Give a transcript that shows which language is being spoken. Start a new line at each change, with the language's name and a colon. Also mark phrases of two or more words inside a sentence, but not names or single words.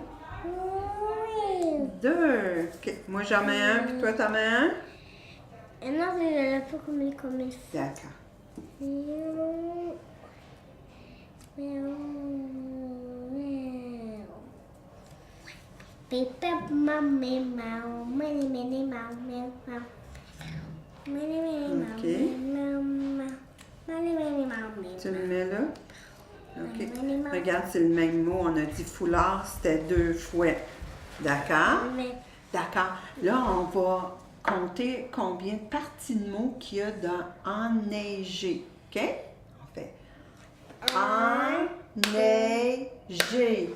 French: Oui. 2. OK. Moi, j'en mets un, puis toi, t'en mets un? Et non, je ne l'ai pas comme il faut. D'accord. Pipip, mammy, mau, many, many, mau, mau, mau. Many, many, mau, OK. mau, mau. Many, many, mau, mau. Tu le mets là? OK. Many, mau. Regarde, c'est le même mot. On a dit foulard, c'était 2 fois. D'accord? Mais D'accord. Là, on va compter combien de parties de mots qu'il y a dans enneigé. OK? On fait enneigé.